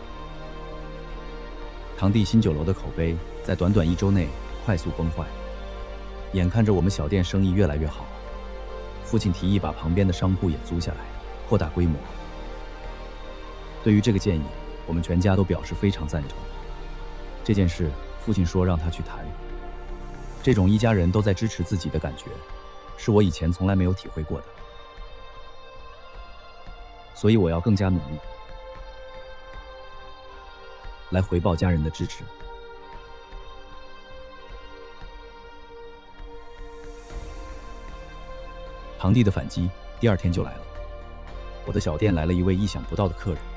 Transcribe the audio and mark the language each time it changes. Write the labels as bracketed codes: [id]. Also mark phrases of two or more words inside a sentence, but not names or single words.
[zh] 堂弟新酒樓的口碑在短短1周內快速崩壞，眼看着我們小店生意越來越好，父親提議把旁邊的商鋪也租下來，擴大規模。對於這個建議，我們全家都表示非常贊成。這件事，父親說讓他去談。這種一家人都在支持自己的感覺，是我以前從來沒有體會過的。所以我要更加努力，來回報家人的支持。堂弟的反擊第2天就來了，我的小店來了一位意想不到的客人。